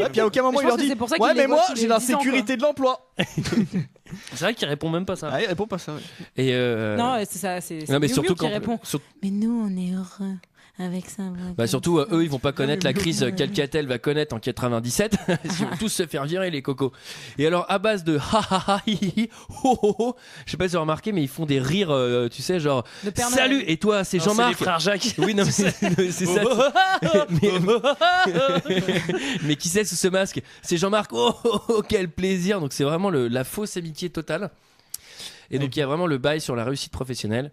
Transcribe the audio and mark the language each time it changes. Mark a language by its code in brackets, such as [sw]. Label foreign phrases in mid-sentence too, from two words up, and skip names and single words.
[fr] Et puis à aucun moment il leur dit ouais, mais moi j'ai la sécurité de l'emploi. C'est vrai qu'il répond même pas ça. Ah, il répond pas ça. Et non, c'est ça. C'est non, mais surtout qui répond. Mais nous, on est heureux. Avec ça, surtout eux ils vont pas connaître la crise qu'Alcatel va connaître en 97. Ils vont tous se faire virer les cocos. Et alors à base de ha ha ha hi hi ho ho ho, je sais pas si vous avez remarqué mais ils font des rires tu sais genre salut et toi c'est Jean-Marc. C'est les frères Jacques. Oui non mais c'est ça. Mais qui c'est sous ce masque? C'est Jean-Marc. Oh quel plaisir. Donc c'est vraiment la fausse amitié totale. Et donc il y a vraiment le bail sur la réussite professionnelle.